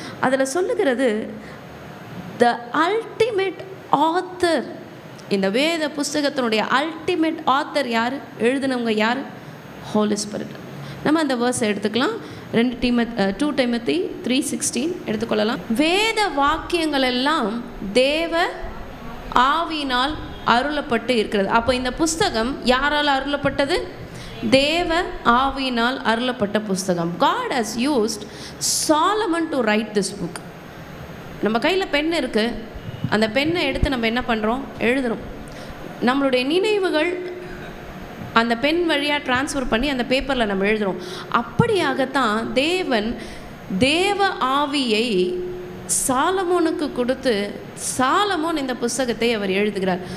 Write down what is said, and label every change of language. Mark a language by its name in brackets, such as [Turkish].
[Tamil] அதில் சொல்லுகிறது, the ultimate author, இந்த வேத புஸ்தகத்தினுடைய அல்டிமேட் ஆத்தர் யார், எழுதினவங்க யார்? ஹோலி ஸ்பிரிட். நம்ம அந்த வேர்ஸை எடுத்துக்கலாம். 2 Timothy 3:16 எடுத்துக்கொள்ளலாம். வேத வாக்கியங்கள் எல்லாம் தேவ ஆவியினால் அருளப்பட்டு இருக்கிறது. அப்போ இந்த புஸ்தகம் யாரால் அருளப்பட்டது? தேவ ஆவியினால் அருளப்பட்ட புஸ்தகம். [English] God has used Solomon to write this book. [Tamil] நம்ம கையில் பென் இருக்குது, அந்த பெண்ணை எடுத்து நம்ம என்ன பண்ணுறோம்? எழுதுகிறோம். நம்மளுடைய நினைவுகள் அந்த பென் வழியாக ட்ரான்ஸ்ஃபர் பண்ணி அந்த பேப்பரில் நம்ம எழுதுகிறோம். அப்படியாகத்தான் தேவன் தேவ ஆவியை சாலமோனுக்கு கொடுத்து சாலமோன் இந்த புஸ்தகத்தை அவர் எழுதுகிறார்.